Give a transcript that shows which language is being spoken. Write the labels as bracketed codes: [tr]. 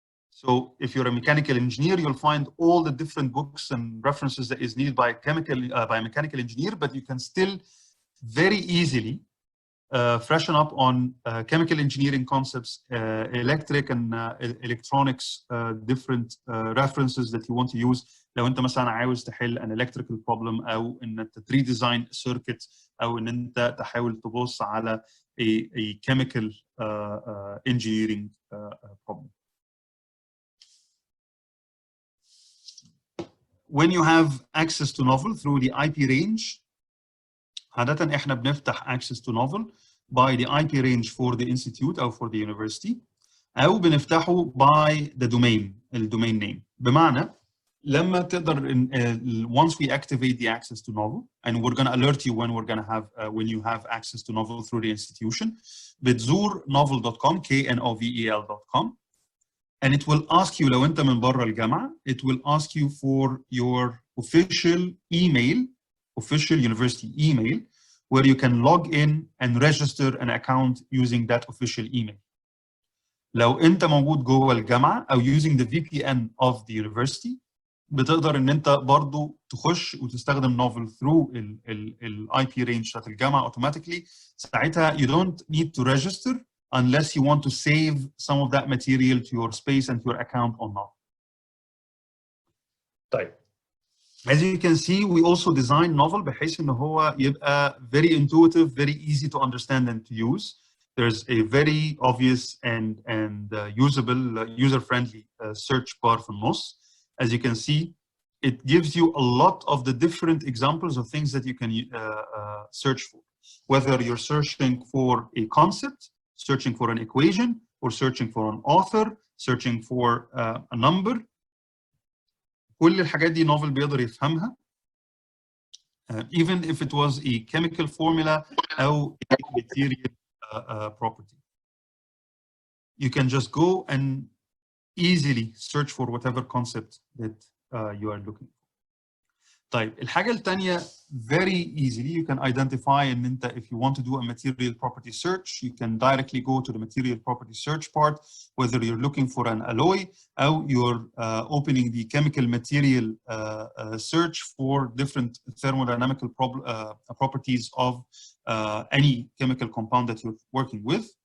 [en] So if you're a mechanical engineer, you'll find all the different books and references that is needed by a mechanical engineer, but you can still very easily freshen up on chemical engineering concepts, electric and electronics, different references that you want to use. [ar] لو انت مثلا عاوز تحل [en] an electrical problem [ar] او ان انت [en] redesign circuit [ar] او ان انت تحاول تبص على [en] a chemical engineering problem. When you have access to Knovel through the IP range, [ar] عادة احنا بنفتح [en] access to Knovel by the IP range for the institute or for the university [ar] أو بنفتحه [en] by the domain name. [ar] بمعنى لما تقدر [en] once we activate the access to Knovel, and we're going to alert you when we're going to have when you have access to Knovel through the institution, بتزور knovel.com knovel.com, and it will ask you [ar] لو انت من بره الجامعة, [en] it will ask you for your official email, official university email, where you can log in and register an account using that official email. [ar] لو انت موجود جوه الجامعة او [en] using the VPN of the university, [ar] بتقدر ان انت برضو تخش وتستخدم Knovel through ال IP range بتاعت الجامعة automatically. [en] ساعتها you don't need to register unless you want to save some of that material to your space and to your account or not. طيب. As you can see, we also design Knovel [ar] بحيث إن هو يبقى [en] very intuitive, very easy to understand and to use. There's a very obvious and usable, user-friendly search bar [ar] في النص. [en] As you can see, it gives you a lot of the different examples of things that you can search for. Whether you're searching for a concept, searching for an equation, or searching for an author, searching for a number. [ar] كل الحاجات دي Knovel بيقدر يفهمها. [en] Even if it was a chemical formula أو a material property. You can just go and easily search for whatever concept that you are looking for. [ar] طيب الحاجة الثانية [en] very easily you can identify [ar] إن أنت [en] if you want to do a material property search you can directly go to the material property search part whether you're looking for an alloy or you're opening the chemical material search for different thermodynamical properties of any chemical compound that you're working with.